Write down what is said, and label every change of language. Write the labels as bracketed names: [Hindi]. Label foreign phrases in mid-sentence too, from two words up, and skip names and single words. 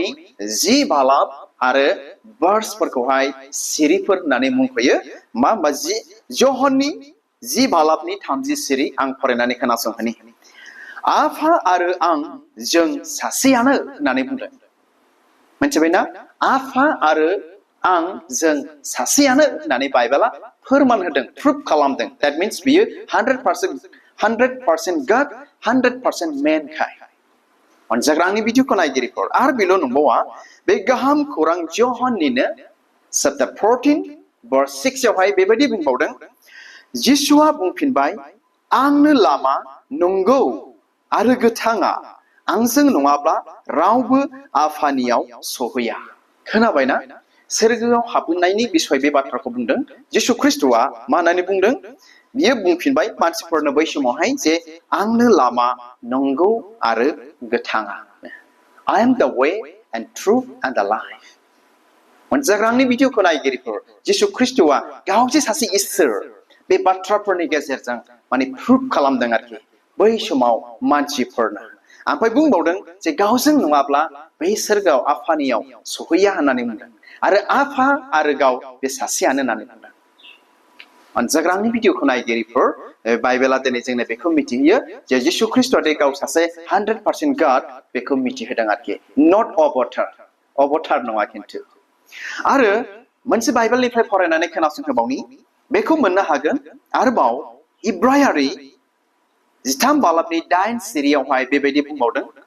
[Bodo] 10 बालाब आरो भार्सफोरखौहाय सिरिफोर होननानै मुंख'यो मा होनबा ज'हननि 10 बालाबनि 30 सिरि आं फरायनानै खोनासंहोनि आफा आरो आं जों सासेयानो होननानै बुंदों मिथिबायना आफा आरो आं जों सासेयानो होननानै बाइबेला फोरमान होदों प्रुफ खालामदों [English] that means [Bodo] बियो [English] 100% God 100% man [Bodo] खाय अनजाग्रांनि भिडिअखौ नायगिरिफोर आरो बेल' नंबावा बे गाहाम खौरां ज'हननिनो [English] chapter 14 verse 6 [Bodo] आवहाय बेबायदि बुंबावदों जिसुआ बुंफिनबाय आंनो लामा नंगौ आरो गोथाङा आंजों नङाब्ला रावबो आफानियाव सहैया खोनाबायना सोरगोआव हाबनायनि बिसय बे बाथ्राखौ बुंदों जिसु ख्रिस्ट'आ मा होननानै बुंदों बियो बुंफिनबाय मानसिफोरनो बै समावहाय जे आंनो लामा नंगौ आरो गोथाङा [English] I am the way and truth and the life [Bodo] मोनजाग्रांनि भिडिअखौ नायगिरिफोर जिसु ख्रिस्ट'आ गावजे सासे इसोर बे बाथ्राफोरनि गेजेरजों माने प्रुफ खालामदों आरोखि बै समाव मानसिफोरनो ओमफ्राय बुंबावदों जे गावजों नङाब्ला बै सोरगोआव आफानियाव सहैया होननानै बुंदों आरो आफा आरो गाव बे सासेयानो होननानै बुंदों अनजाग्रांनि भिडिअखौ नायगिरिफोर बाइबेला दिनै जोंनो बेखौ मिथिहोयो जे जिसु ख्रिस्ट'आ दे गाव सासे [English] 100% God [Bodo] बेखौ मिथिहोदों आरोखि नट अबतार नङा खिन्थु आरो मोनसे बाइबेलनिफ्राय फरायनानै खोनासंहोबावनि बेखौ मोननो हागोन आरोबाव इब्रायारि 13 बालाबनि 8 सिरियावहाय बेबायदि बुंबावदों